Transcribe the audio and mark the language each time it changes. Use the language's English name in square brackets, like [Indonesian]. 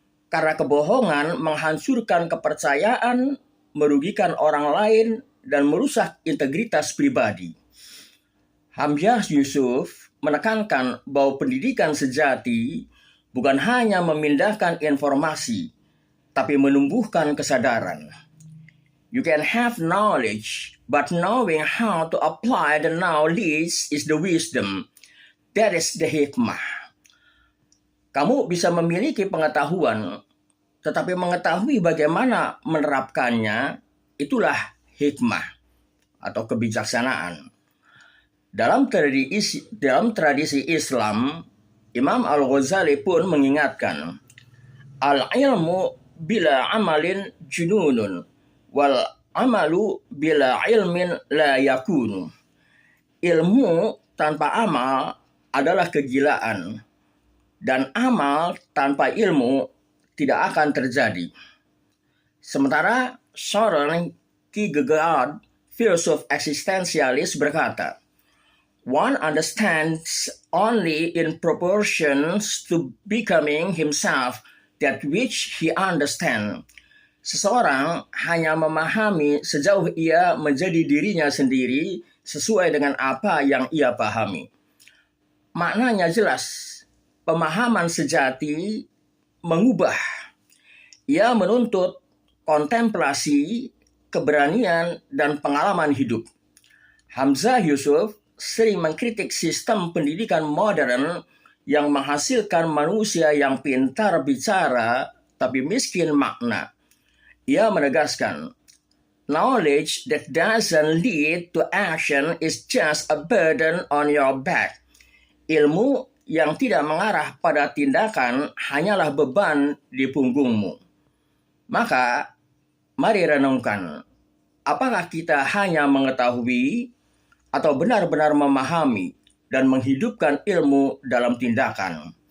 [Indonesian] Karena kebohongan menghancurkan kepercayaan, merugikan orang lain, dan merusak integritas pribadi. Hamzah Yusuf menekankan bahwa pendidikan sejati bukan hanya memindahkan informasi, tapi menumbuhkan kesadaran. [English] You can have knowledge, but knowing how to apply the knowledge is the wisdom. That is the hikmah. [Indonesian] Kamu bisa memiliki pengetahuan, tetapi mengetahui bagaimana menerapkannya, itulah hikmah atau kebijaksanaan. Dalam tradisi Islam, Imam Al-Ghazali pun mengingatkan, [Arabic] "Al-ilmu bila amalin jununun, wal amalu bila ilmin la yakunu." [Indonesian] Ilmu tanpa amal adalah kegilaan, dan amal tanpa ilmu tidak akan terjadi. Sementara Søren Kierkegaard, filsuf eksistensialis, berkata, [English] "One understands only in proportions to becoming himself that which he understands." [Indonesian] Seseorang hanya memahami sejauh ia menjadi dirinya sendiri sesuai dengan apa yang ia pahami. Maknanya jelas, pemahaman sejati mengubah. Ia menuntut kontemplasi, keberanian, dan pengalaman hidup. Hamzah Yusuf sering mengkritik sistem pendidikan modern yang menghasilkan manusia yang pintar bicara tapi miskin makna. Ia menegaskan, [English] "Knowledge that doesn't lead to action is just a burden on your back." [Indonesian] Ilmu yang tidak mengarah pada tindakan hanyalah beban di punggungmu. Maka, mari renungkan, apakah kita hanya mengetahui atau benar-benar memahami dan menghidupkan ilmu dalam tindakan?